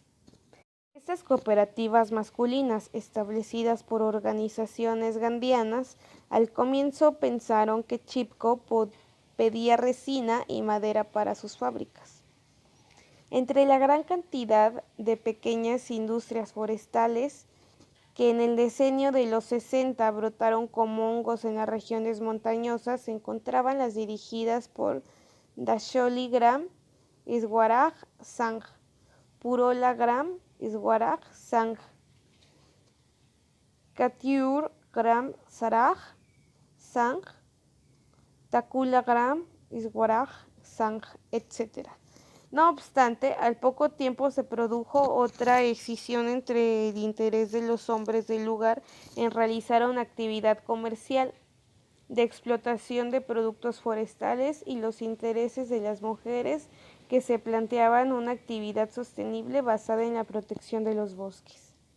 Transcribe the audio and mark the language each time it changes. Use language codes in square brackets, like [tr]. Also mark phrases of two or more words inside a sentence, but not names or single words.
[es] Estas cooperativas masculinas, establecidas por organizaciones gandianas, al comienzo pensaron que Chipko pedía resina y madera para sus fábricas. Entre la gran cantidad de pequeñas industrias forestales que en el decenio de los 60 brotaron como hongos en las regiones montañosas, se encontraban las dirigidas por Dasholi Gram Swaraj Sangh, Purola Gram Swaraj Sangh, Katiur Gram Saraj Sangh, Takula Gram Swaraj Sangh, etc. No obstante, al poco tiempo se produjo otra escisión entre el interés de los hombres del lugar en realizar una actividad comercial de explotación de productos forestales y los intereses de las mujeres que se planteaban una actividad sostenible basada en la protección de los bosques.